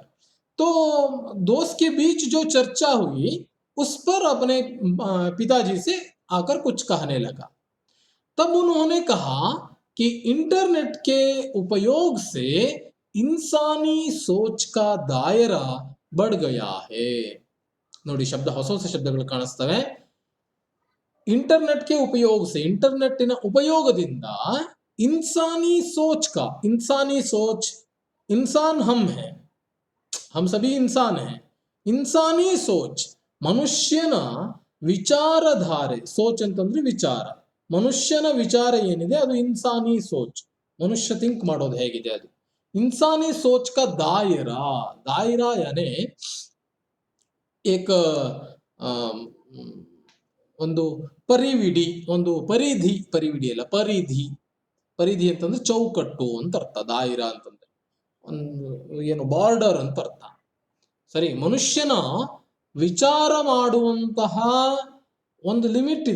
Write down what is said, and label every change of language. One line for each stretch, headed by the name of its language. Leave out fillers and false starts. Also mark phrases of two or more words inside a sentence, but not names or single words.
Hindi: तो दोस्त के बीच जो चर्चा हुई उस पर अपने पिताजी से आकर कुछ कहने लगा। तब उन्होंने कहा कि इंटरनेट के उपयोग से इंसानी सोच का दायरा बढ़ गया है।
Kannada: ನೋಡಿ, ಹೊಸ ಶಬ್ದಗಳು ಕಾಣಿಸ್ತವೆ।
Hindi: इंटरनेट के उपयोग से,
Kannada: ಇಂಟರ್ನೆಟ್ಟಿನ ಉಪಯೋಗದಿಂದ
Hindi: इंसानी सोच का, इंसानी सोच, इंसान हम हैं, हम सभी इंसान हैं, इंसानी सोच,
Kannada: ಮನುಷ್ಯನ ವಿಚಾರಧಾರೆ, ಸೋಚ್ ಅಂತಂದ್ರೆ ವಿಚಾರ, ಮನುಷ್ಯನ ವಿಚಾರ ಏನಿದೆ ಅದು
Hindi: इंसानी सोच,
Kannada: ಮನುಷ್ಯ ಥಿಂಕ್ ಮಾಡೋದು ಹೇಗಿದೆ ಅದು.
Hindi: इंसानी सोच का दायरा, दायरा यानी एक
Kannada: ಒಂದು ಪರಿವಿಡಿ, ಒಂದು ಪರಿಧಿ, ಪರಿವಿಡಿ ಅಲ್ಲ ಪರಿಧಿ, ಪರಿಧಿ ಅಂತಂದ್ರೆ ಚೌಕಟ್ಟು ಅಂತ ಅರ್ಥ. ದಾಯಿರ ಅಂತಂದ್ರೆ ಒಂದು ಏನು ಬಾರ್ಡರ್ ಅಂತ ಅರ್ಥ. ಸರಿ, ಮನುಷ್ಯನ ವಿಚಾರ ಮಾಡುವಂತಹ ಒಂದು ಲಿಮಿಟ್ ಇದೆ.